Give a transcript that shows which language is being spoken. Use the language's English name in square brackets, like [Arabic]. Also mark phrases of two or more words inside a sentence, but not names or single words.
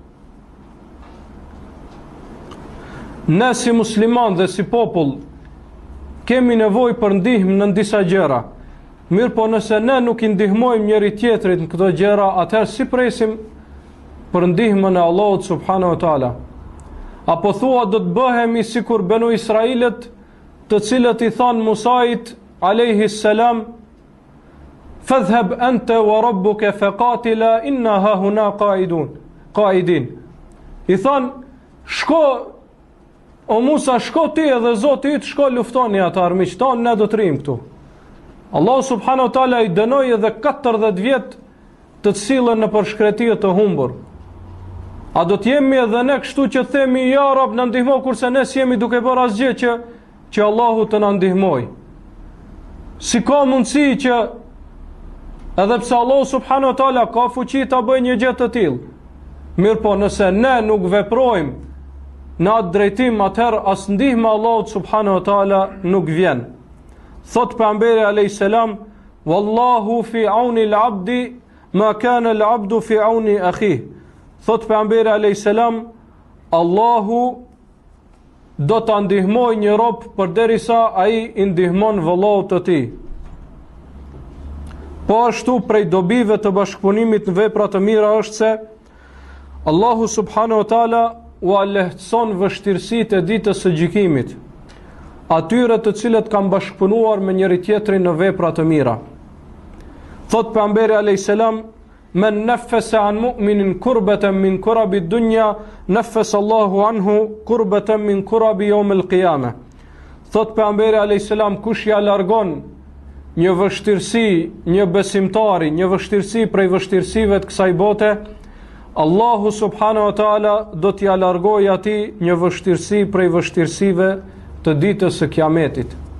[Albanian] Ne si musliman dhe si popull kemi nevojë për ndihmë në disa gjëra. Mirë po nëse ne nuk i ndihmojmë njëri tjetrit në këto gjëra, atëherë si presim për ndihmën e Allahut [Arabic] سبحانه وتعالى? [Albanian] Apo thua do të bëhemi sikur Benu Israilet, të cilët i thanë Musait [Arabic] عليه السلام, "فاذهب أنت وربك فقاتلا إنا هاهنا قاعدون." [Albanian] I thanë, shko o Musa, shko ti edhe Zoti yt, shko luftoni ata armiqtë tonë, ne do të rrim këtu. Allah [Arabic] سبحانه وتعالى [Albanian] i dënoi edhe 40 vjet të sillen në përshkretije të humbur. A do të jemi edhe ne kështu që themi ja Rab na ndihmo, kurse ne s'jemi duke bërë asgjë që Allahu të na ndihmoj? Si ka mundësi që edhe pse Allah [Arabic] سبحانه وتعالى [Albanian] ka fuqi ta bëjë një gjë të tillë, mirë po nëse ne nuk veprojmë në atë drejtim, atëherë as ndihma Allahut [Arabic] سبحانه وتعالى [Albanian] nuk vjen. Thot pejgamberi [Arabic] عليه السلام, "والله في عون العبد ما كان العبد في عون أخيه." [Albanian] Thot pejgamberi [Arabic] عليه السلام, [Albanian] Allahu do ta ndihmojë një rob përderisa ai i ndihmon vëllaut të tij. Po ashtu prej dobive të bashkëpunimit në vepra të mira është se Allahu [Arabic] سبحانه وتعالى [Albanian] u lehtëson vështirësitë e ditës së gjykimit atyre të cilët kanë bashkëpunuar me njëri tjetrin në vepra të mira. Thot pejgamberi [Arabic] عليه السلام, "من نفس عن مؤمن كربة من كرب الدنيا نفس الله عنه كربة من كرب يوم القيامة." [Albanian] Thot pejgamberi [Arabic] عليه السلام, [Albanian] kush ja largon një vështirësi, një besimtari, një vështirësi prej vështirësive të kësaj bote, Allahu [Arabic] سبحانه وتعالى [Albanian] do t'ia largojë atij një vështirësi prej vështirësive të ditës së Kiametit.